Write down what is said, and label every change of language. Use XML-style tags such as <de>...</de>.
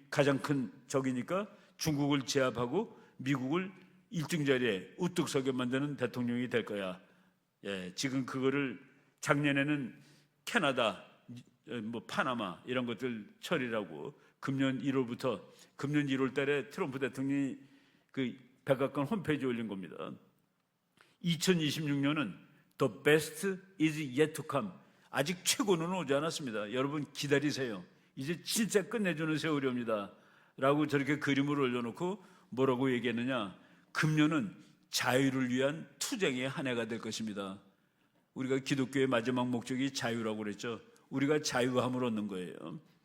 <ko>가장 큰 적이니까 중국을 제압하고 미국을 1등 자리에 우뚝 서게 만드는 대통령이 될 거야. 예, 지금 그거를 작년에는 캐나다, 파나마 이런 것들 처리라고 금년 1월 달에 트럼프 대통령이 그 백악관 홈페이지에 올린 겁니다. 2026년은</ko> <en>the best is yet to come.</en> <ko>아직 최고는 오지 않았습니다. 여러분 기다리세요. 이제 진짜 끝내주는 세월이 옵니다. 라고 저렇게 그림을 올려놓고 뭐라고 얘기했느냐? 금년은 자유를 위한 투쟁의 한 해가 될 것입니다. 우리가 기독교의 마지막 목적이 자유라고 그랬죠. 우리가 자유함을 얻는 거예요.</ko>